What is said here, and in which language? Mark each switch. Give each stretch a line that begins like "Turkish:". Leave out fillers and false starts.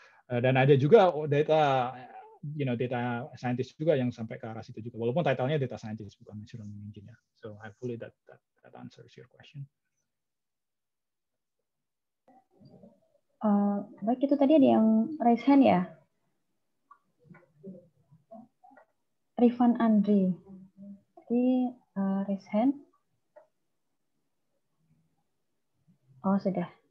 Indonesian: Dan ada juga data scientist juga yang sampai ke arah situ juga. Walaupun title-nya data scientist bukan machine learning engineer.
English: So hopefully that answers your question.
Indonesian: Baik, itu tadi ada yang raise hand ya. Rifan Andri. Jadi raise hand. Oh, sudah.